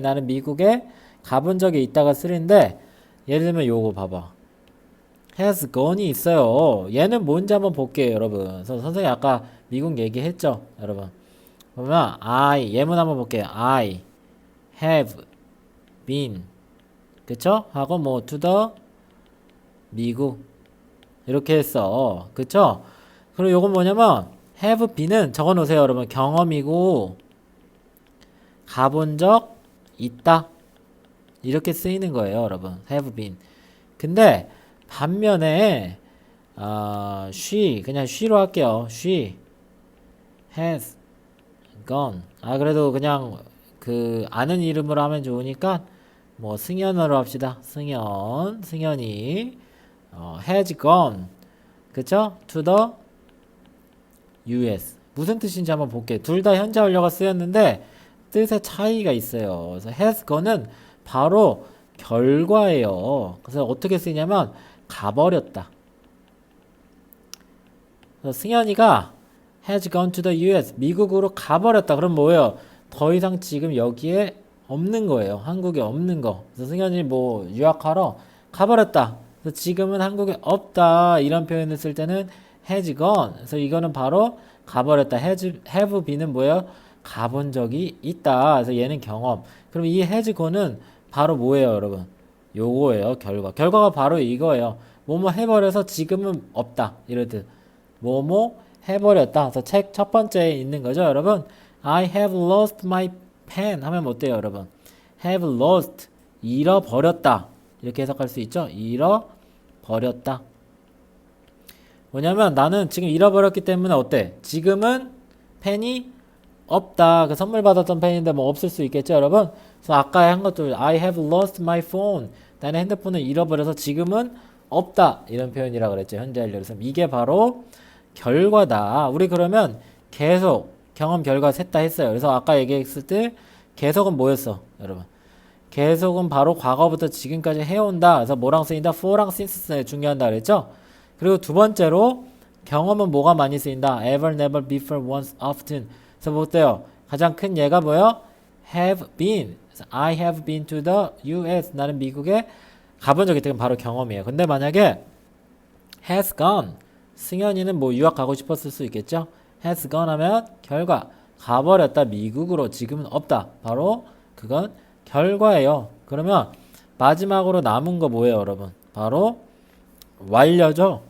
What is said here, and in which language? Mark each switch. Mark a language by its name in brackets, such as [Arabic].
[Korean] 나는 미국에 가본 적이 있다가 쓰리인데 예를 들면 요거 봐봐. [English] has gone [Korean] 이 있어요. 얘는 뭔지 한번 볼게요, 여러분. 그래서 선생님이 아까 미국 얘기했죠, 여러분. 그러면 I 예문 한번 볼게요. [English] I have been [Korean] 그쵸? 하고 뭐 [English] to the [Korean] 미국 이렇게 했어. 그쵸? 그리고 요건 뭐냐면 [English] have been [Korean] 은 적어 놓으세요, 여러분. 경험이고 가본 적 있다. 이렇게 쓰이는 거예요, 여러분. [English] have been. [Korean] 근데 반면에 she 그냥 she로 할게요. [English] she has gone. [Korean] 그래도 그냥 그 아는 이름으로 하면 좋으니까 뭐 승연으로 합시다. [English] 승연이 has gone. [Korean] 그쵸? [English] to the US. [Korean] 무슨 뜻인지 한번 볼게요. 둘 다 현재 완료가 쓰였는데 뜻의 차이가 있어요. 그래서 has gone은 바로 결과예요. 그래서 어떻게 쓰이냐면 가버렸다. 그래서 [English] 승현이가 has gone to the US. [Korean] 미국으로 가버렸다. 그럼 뭐예요? 더 이상 지금 여기에 없는 거예요. 한국에 없는 거. 그래서 승현이 뭐 유학하러 가버렸다. 그래서 지금은 한국에 없다. 이런 표현을 쓸 때는 [English] has gone. [Korean] 그래서 이거는 바로 가버렸다. have been은 뭐예요? 가본 적이 있다. 그래서 얘는 경험. 그럼 이 [English] has gone [Korean] 은 바로 뭐예요, 여러분? 요거예요, 결과. 결과가 바로 이거예요. 뭐뭐 해버려서 지금은 없다. 이럴 때 뭐뭐 해버렸다. 그래서 책 첫 번째에 있는 거죠, 여러분. [English] I have lost my pen [Korean] 하면 어때요, 여러분? [English] have lost [Korean] 잃어버렸다. 이렇게 해석할 수 있죠? 잃어버렸다. 뭐냐면 나는 지금 잃어버렸기 때문에 어때? 지금은 펜이 없다. 그 선물 받았던 펜인데 뭐 없을 수 있겠죠, 여러분? 그래서 아까 한 것도 [English] I have lost my phone. [Korean] 나는 핸드폰을 잃어버려서 지금은 없다. 이런 표현이라 그랬죠, 현재 완료. 그래서 이게 바로 결과다. 우리 그러면 계속 경험 결과 셋 다 했어요. 그래서 아까 얘기했을 때 계속은 뭐였어, 여러분? 계속은 바로 과거부터 지금까지 해온다. 그래서 뭐랑 쓰인다? for랑 since 중요한다 그랬죠? 그리고 두 번째로 경험은 뭐가 많이 쓰인다? [English] ever, never, before, once, often. [Korean] 그래서 뭐 어때요? 가장 큰 예가 뭐예요? [English] have been. 그래서 I have been to the US. [Korean] 나는 미국에 가본 적이 있다. 바로 경험이에요. 근데 만약에 [English] has gone. [Korean] 승현이는 뭐 유학 가고 싶었을 수 있겠죠? [English] has gone [Korean] 하면 결과. 가버렸다. 미국으로. 지금은 없다. 바로 그건 결과예요. 그러면 마지막으로 남은 거 뭐예요, 여러분? 바로 완료죠.